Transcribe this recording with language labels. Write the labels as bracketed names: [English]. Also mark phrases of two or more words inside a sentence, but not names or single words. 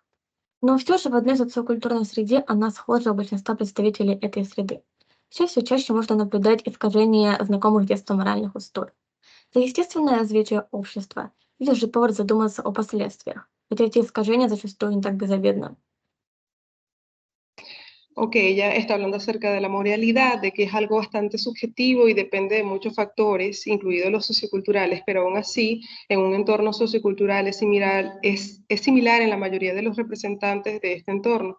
[Russian] Но все же в одной социокультурной среде она схожа у большинства представителей этой среды. Сейчас все чаще можно наблюдать искажения знакомых с детства моральных устой. Это естественное развитие общества или же повод задуматься о последствиях, ведь эти искажения зачастую не так безобидны. [Spanish] Ok, ella está hablando acerca de la moralidad, de que es algo bastante subjetivo y depende de muchos factores, incluidos los socioculturales, pero aún así, en un entorno sociocultural es similar en la mayoría de los representantes de este entorno.